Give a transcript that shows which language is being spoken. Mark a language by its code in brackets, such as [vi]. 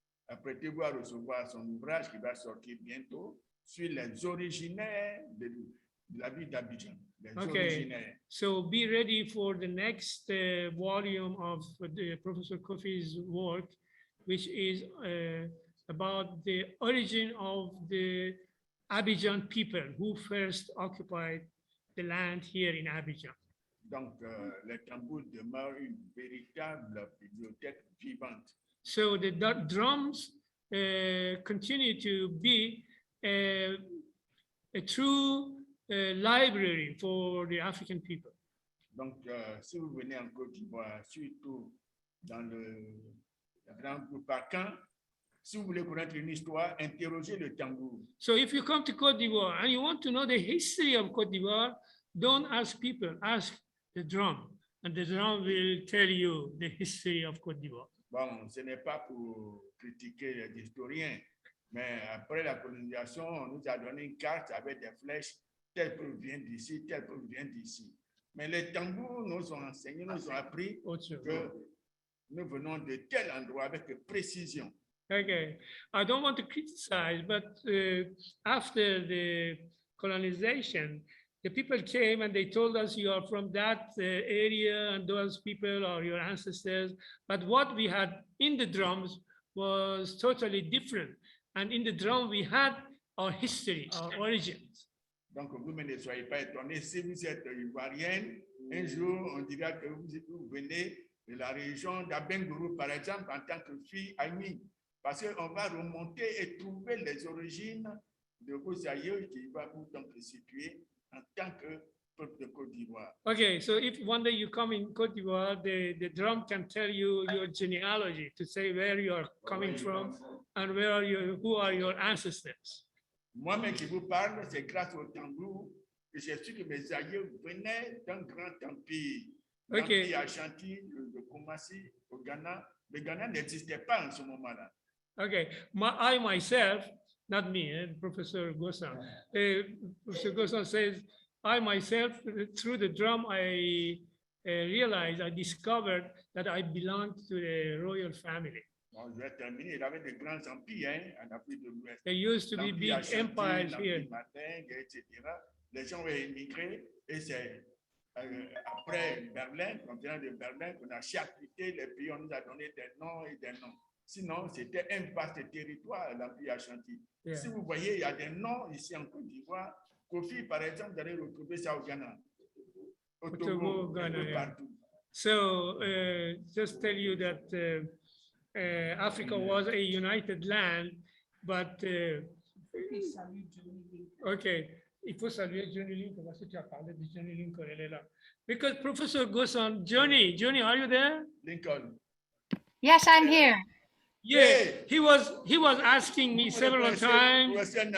[fr] Apprêtez-vous à recevoir son ouvrage qui va sortir bientôt sur les originaires de la ville d'Abidjan. [en] Okay, so be ready for the next volume of the Professor Koffi's work, which is about the origin of the Abidjan people who first occupied the land here in Abidjan. [fr] Donc, les tambours demeurent une véritable bibliothèque vivante. [en] So the drums continue to be a true library for the African people. [fr] Donc, si vous venez en Côte d'Ivoire, surtout dans le grand groupe Akan, Si vous voulez connaître une histoire, interrogez le tambour. [en] So if you come to Côte d'Ivoire and you want to know the history of Côte d'Ivoire, don't ask people, ask the drum. And the drum will tell you the history of Côte d'Ivoire. [fr] Bon, ce n'est pas pour critiquer les historiens, mais après la colonisation, on nous a donné une carte avec des flèches, tel peuple vient d'ici, tel peuple vient d'ici. Mais les tambours nous ont enseigné, nous ont appris que nous venons de tel endroit avec précision. [en] Okay, I don't want to criticize, but after the colonization, the people came and they told us you are from that area and those people are your ancestors. But what we had in the drums was totally different. And in the drum, we had our history, our origins. [fr] Donc, vous ne soyez pas étonnés. Si vous êtes ivoirienne, un jour, on dira que vous venez de la région d'Abengourou, par exemple, en tant que fille Aïmi. Parce qu'on va remonter et trouver les origines de vos aïeux qui va vous donc situer en tant que peuple de Côte d'Ivoire. [en] Okay, so if one day you come in Côte d'Ivoire, the drum can tell you your genealogy to say where you are coming from and where are you, who are your ancestors. [fr] Moi-même qui vous parle, c'est grâce au tambour que j'ai su que mes aïeux venaient d'un grand empire. [en] Okay. [fr] L'empire Ashanti, de Kumasi, au Ghana. Le Ghana n'existait pas en ce moment-là. [en] Okay, I myself, not me, Professor Gosan. Professor Gosan says, I myself, through the drum, I realized, I discovered that I belonged to the royal family. [fr] Bon, je vais terminer. Il avait de grands empires en Afrique de l'Ouest. [en] There used to be big empires here. [fr] Etc. Les gens ont émigré et c'est après Berlin, quand on vient de Berlin, qu'on a chapitré les pays, on nous a donné des noms et des noms. Sinon, c'était un vaste territoire, l'Empire Ashanti. Yeah. Si vous voyez, il y a des noms ici en Côte d'Ivoire. Koffi, par exemple, vous allez retrouver ça au Ghana. Au Togo, Ghana, partout. [en] So, just tell you that Africa was a united land, but... [fr] okay, il faut saluer Johnny Lincoln, parce que tu as parlé de Johnny Lincoln, elle est là. [en] Because Professor Gosan, Johnny, are you there? Lincoln. Yes, I'm here. Yeah, he was asking me several times.